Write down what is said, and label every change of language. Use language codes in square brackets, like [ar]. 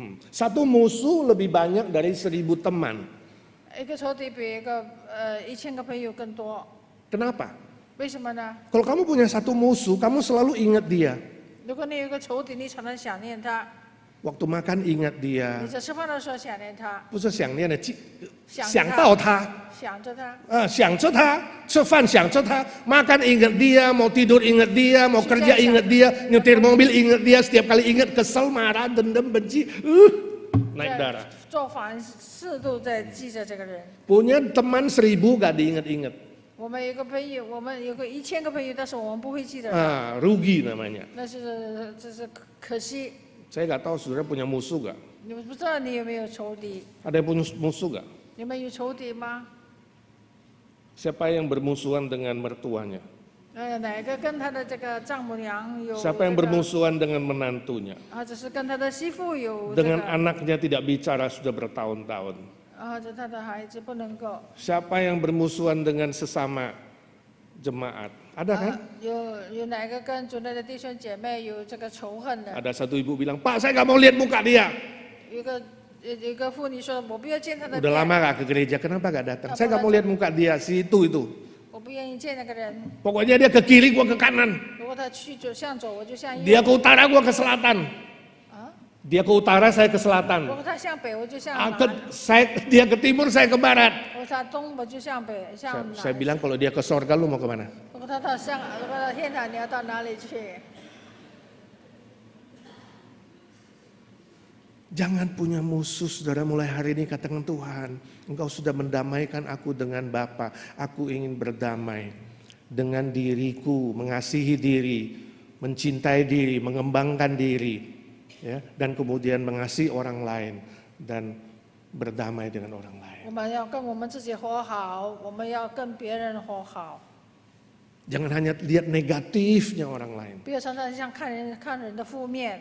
[id] Satu musuh lebih banyak dari 1000 teman. [zh] 一个仇敌比1000个朋友更多。 [id] Kenapa? [zh] 为什么呢？ [id] Kalau kamu punya satu musuh, kamu selalu ingat dia. [zh] 如果你有一个仇敌，你常常想念他， [id] Waktu makan ingat dia. [zh] 你在吃饭的时候想念他，不是想念的，想想到他。想着他，想着他，吃饭想着他， [id] makan ingat dia, mau tidur ingat dia, mau kerja ingat dia, nyetir mobil ingat dia, setiap kali ingat kesel, marah, dendam, benci, naik darah. [zh] 做凡事都在记着这个人。 [id] Punya teman 1000 gak diingat-ingat. [zh] 我们有个朋友，我们有个1000个朋友，但是我们不会记得， [id] Rugi namanya. [zh] 这是可惜。 [id] Saya gak tahu saudara punya musuh gak? [zh] 你们不知道你有没有仇敌？ [id] Ada yang punya musuh gak? [zh] 你们有仇敌吗？ [id] Siapa yang bermusuhan dengan mertuanya? [zh] 哪个跟他的这个丈母娘有？ [id] Siapa yang bermusuhan dengan menantunya? [zh] 或者是跟他的媳妇有？ [id] Dengan anaknya tidak bicara sudah bertahun-tahun. [zh] 或者他的孩子不能够？ [id] Siapa yang bermusuhan dengan sesama jemaat? Ada kan? [zh] 有哪个跟主内的弟兄姐妹有这个仇恨的？ [id] Ada satu ibu bilang, Pak saya gak mau lihat muka dia. [zh] 有一个妇女说：“我不要见他的 [id] Udah [zh] 面， [id] lama gak ke gereja, kenapa gak datang? Saya gak mau lihat muka dia, si itu. [zh] 我不愿意见那个人。 [id] Pokoknya dia ke kiri, gua ke kanan. [zh] 如果他向左，我就向右； [id] Dia ke utara, gua ke selatan. 啊， Dia ke utara, saya ke [zh] 如 [id] selatan. [zh] 果他向北，我就向 Ah, 南； [id] dia ke timur, saya ke barat. [zh] 如果他东，我就向北，向 [id] Saya [zh] 南。 [id] bilang kalau dia ke sorga, lu mau kemana? [zh] 如果他到天堂，你要到哪里去？ [id] Jangan punya musuh, saudara. Mulai hari ini katakan, Tuhan, Engkau sudah mendamaikan aku dengan Bapa. Aku ingin berdamai dengan diriku, mengasihi diri, mencintai diri, mengembangkan diri, ya, dan kemudian mengasihi orang lain dan berdamai dengan orang lain. [zh] 我们要跟我们自己和好，我们要跟别人和好， [id] Jangan hanya lihat negatifnya orang lain. [zh] 不要常常像看人的负面，